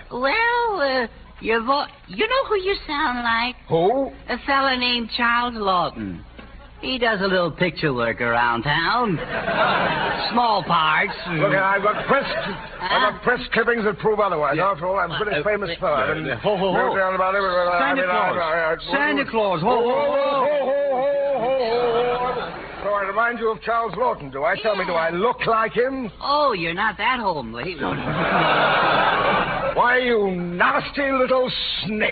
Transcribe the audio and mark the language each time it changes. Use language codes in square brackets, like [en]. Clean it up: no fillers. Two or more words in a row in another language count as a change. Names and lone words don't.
[en] Well, you know who you sound like? Who? A fella named Charles Lawton. He does a little picture work around town. Small parts. Look, I've got press clippings that prove otherwise. After all, I'm a pretty famous fella. Ho, ho, ho. Santa Claus. Santa Claus. Ho, ho, ho. So I remind you of Charles Lawton, do I? Tell me, do I look like him? Oh, you're not that homely. Why, you nasty little snitch.